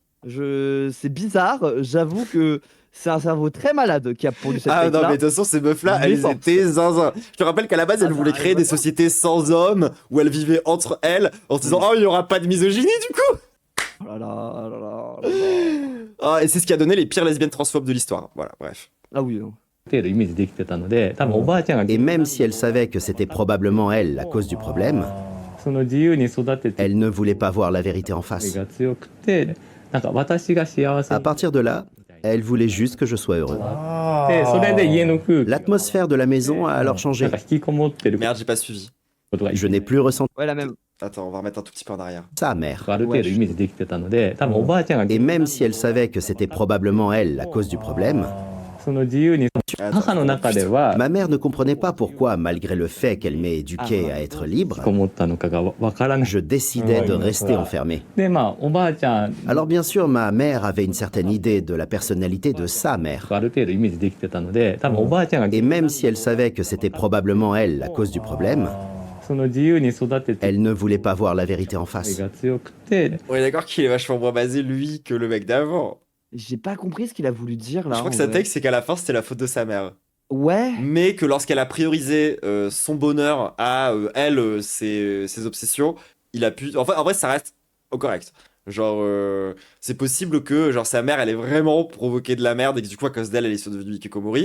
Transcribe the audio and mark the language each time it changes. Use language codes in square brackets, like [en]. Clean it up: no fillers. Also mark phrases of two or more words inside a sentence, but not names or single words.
[fr] C'est bizarre, j'avoue que c'est un cerveau très malade qui a produit cette Ah non, take-là. mais de toute façon, ces meufs-là, elles Naissance. étaient zinzin. Je te rappelle qu'à la base, elles Ah, voulaient ça créer arrive des pas. sociétés sans hommes, où elles vivaient entre elles, en se disant, oh, il n'y aura pas de misogynie du coup. Oh là là, oh là là, oh là là. Ah, et c'est ce qui a donné les pires lesbiennes transphobes de l'histoire. Voilà, bref. Ah oui, non. [ja] 程度イメージできてたので、多分おばあちゃんが [fr] Et même si elle savait que c'était probablement elle la cause du problème, [ja] その自由に育てて [fr] elle ne voulait pas voir la vérité en face. [ja] が強くて、なんか私が幸せ [fr] À [ja] に [fr] partir de là, elle voulait juste que je sois heureux. [ja] で、それで家の空気 [fr] L'atmosphère de la maison a alors [ja] なん [fr] changé. [ja] か引きこもってる [fr] Merde, j'ai pas suivi. [ja] ことが [fr] Je n'ai plus ressenti Ouais, la même. Attends, on va remettre un tout petit peu en arrière. sa mère. [ja] ある程度イメージできてたので、多分おばあちゃんが [fr] Et même si elle savait que c'était probablement elle la cause du problème, [ja] その自由に [fr] Attends, [ja] 母の中では [fr] ma mère ne comprenait pas pourquoi, malgré le fait qu'elle m'ait éduqué à être [ja] 引き [fr] libre, [ja] こもったのかがわからない。 [fr] je décidais de rester enfermé. [ja] で、まあ、おばあちゃん [fr] Alors bien sûr, ma mère avait une certaine idée de la personnalité de sa mère. [ja] がある程度イメージできてたので、多分おばあちゃんが [fr] Et même si elle savait que c'était probablement elle la cause du problème, [ja] その自由に育てて [fr] elle ne voulait pas voir la vérité en face. [ja] が強くて、 [fr] On est d'accord qu'il est vachement moins basé, lui, que le mec d'avant. J'ai pas compris ce qu'il a voulu dire là. Je crois que en sa vrai. take, c'est qu'à la fin, c'était la faute de sa mère. Ouais. Mais que lorsqu'elle a priorisé son bonheur à elle, ses obsessions, il a pu. Enfin, en vrai, ça reste correct. Genre, c'est possible que genre sa mère, elle ait vraiment provoqué de la merde et que du coup, à cause d'elle, elle est devenue hikikomori.